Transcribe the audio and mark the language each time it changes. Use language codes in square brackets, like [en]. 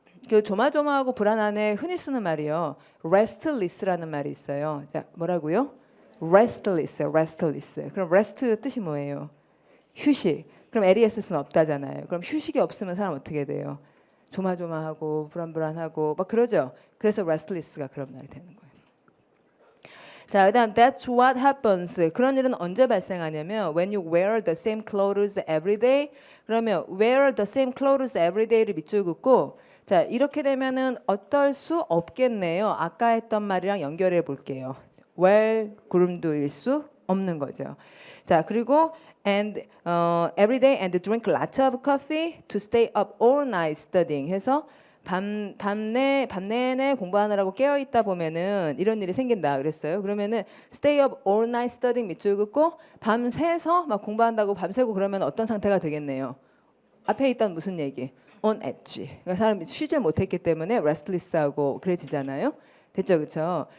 [ko] 그 조마조마하고 불안한에 흔히 쓰는 말이요. restless라는 말이 있어요. 자, 뭐라고요? restless. 그럼 rest 뜻이 뭐예요? 휴식. 그럼 LES는 없다잖아요. 그럼 휴식이 없으면 사람 어떻게 돼요? 조마조마하고 불안불안하고 막 그러죠. 그래서 restless가 그런 말이 되는 거예요. 자, 그다음 [en] that's what happens. [ko] 그런 일은 언제 발생하냐면 [en] when you wear the same clothes every day. [ko] 그러면 [en] wear the same clothes every day [ko] 를 밑줄 긋고 자, 이렇게 되면은 어떨 수 없겠네요. 아까 했던 말이랑 연결해 볼게요. well groomed일 수 없는 거죠. 자, 그리고 [en] and every day and drink lots of coffee to stay up all night studying [ko] 해서 밤내내 공부하느라고 깨어 있다 보면은 이런 일이 생긴다 그랬어요. 그러면은 [en] stay up all night studying [ko] 밑줄 긋고 밤새서 막 공부한다고 밤새고 그러면 어떤 상태가 되겠네요. 앞에 있던 무슨 얘기? on edge. 그러니까 사람이 쉬지 못했기 때문에 restless하고 그래지잖아요. 됐죠, 그렇죠?